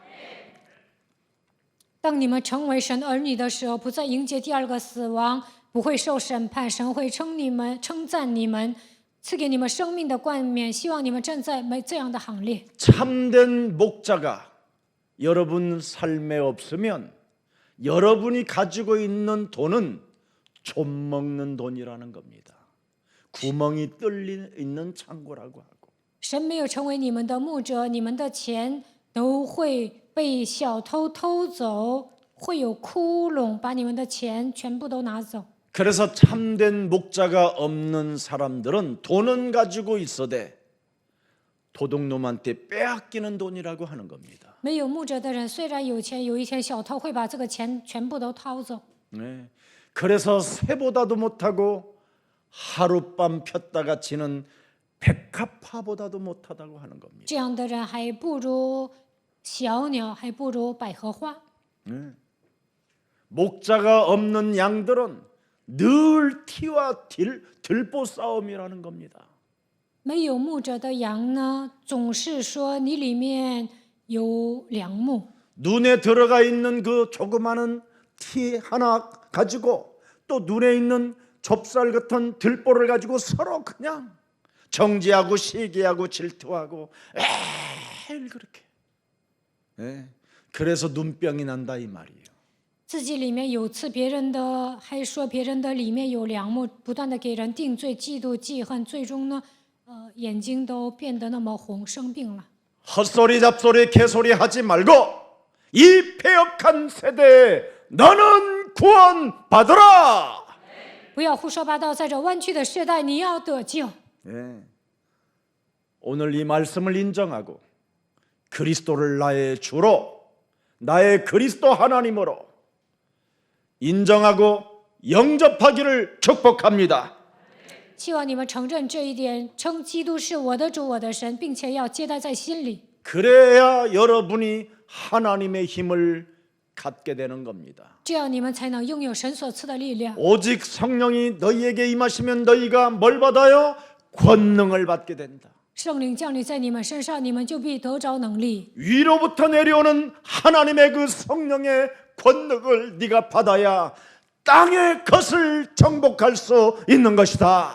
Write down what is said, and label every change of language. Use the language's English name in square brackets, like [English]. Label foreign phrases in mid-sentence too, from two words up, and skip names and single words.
[Chinese] 当你们成为神儿女的时候，不再迎接第二个死亡，不会受审判，神会称赞你们，赐给你们生命的冠冕。希望你们站在这样的行列。 [Korean] 참된 목자가 여러분 삶에 없으면 여러분이 가지고 있는 돈은 좀 먹는 돈이라는 겁니다. 구멍이 뚫려 있는 창고라고 하고. [Chinese] 神没有成为你们的牧者，你们的钱都会被小偷偷走，会有窟窿，把你们的钱全部都拿走。 [Korean] 그래서 참된 목자가 없는 사람들은 돈은 가지고 있어대 도둑놈한테 빼앗기는 돈이라고 하는 겁니다. [Chinese] 没有牧者的人虽然有钱，有一天小偷会把这个钱全部都掏走。 [Korean] 네. 그래서 새보다도 못하고 하룻밤 폈다가 지는 백합화보다도 못하다고 하는 겁니다. [Chinese] 这样的人还不如小鸟，还不如百合花。 [Korean] 목자가 없는 양들은 늘 티와 들보 싸움이라는 겁니다. [Chinese] 没有牧者的羊呢，总是说你里面有梁木。 [Korean] 눈에 들어가 있는 그 조그마한 티 하나 가지고 또 눈에 있는 좁쌀 같은 들보를 가지고 서로 그냥 정지하고 시기하고 질투하고 매일 그렇게. 그래서 눈병이 난다 이 말이에요. [Chinese] 自己里面有刺别人的，还说别人的里面有梁木，不断的给人定罪、嫉妒、记恨，最终呢，眼睛都变得那么红，生病了。 [Korean] 헛소리 잡소리 개소리 하지 말고 이 패역한 세대에 너는 구원받으라. [Chinese] 不要胡说八道，在这弯曲的时代，你要得救。 [Korean] 오늘 이 말씀을 인정하고 그리스도를 나의 주로, 나의 그리스도 하나님으로 인정하고 영접하기를 축복합니다. [Chinese] 希望你们承认这一点，称基督是我的主、我的神，并且要接待在心里。 [Korean] 그래야 여러분이 하나님의 힘을 갖게 되는 겁니다. [Chinese] 这样你们才能拥有神所赐的力量。 [Korean] 오직 성령이 너희에게 임하시면 너희가 뭘 받아요? 권능을 받게 된다. [Chinese] 圣灵降临在你们身上，你们就必得着能力。 [Korean] 위로부터 내려오는 하나님의 그 성령의 권능을 네가 받아야 땅의 것을 정복할 수 있는 것이다.